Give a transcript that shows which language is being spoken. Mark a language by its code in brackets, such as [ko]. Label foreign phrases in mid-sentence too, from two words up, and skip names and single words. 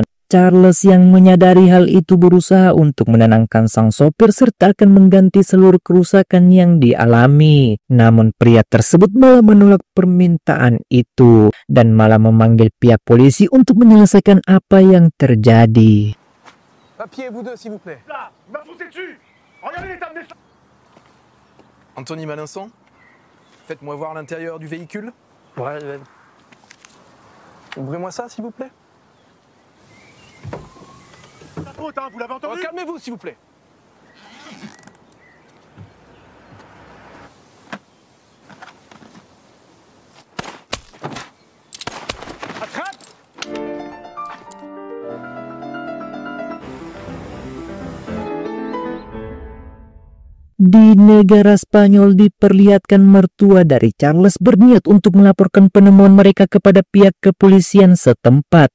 [id] Charles yang menyadari hal itu berusaha untuk menenangkan sang sopir serta akan mengganti seluruh kerusakan yang dialami. Namun pria tersebut malah menolak permintaan itu dan malah memanggil pihak polisi untuk menyelesaikan apa yang terjadi. [fr] Papier, vous deux, s'il vous plaît. Là, il m'a foncé dessus. Regardez l'état de mes... Anthony Malinson, faites-moi voir l'intérieur du véhicule. Ouais, ouvrez-moi ça, s'il vous plaît. La faute, hein, vous l'avez entendu? Calmez-vous, s'il vous plaît. Attrape! [id] Di negara Spanyol diperlihatkan mertua dari Charles berniat untuk melaporkan penemuan mereka kepada pihak kepolisian setempat.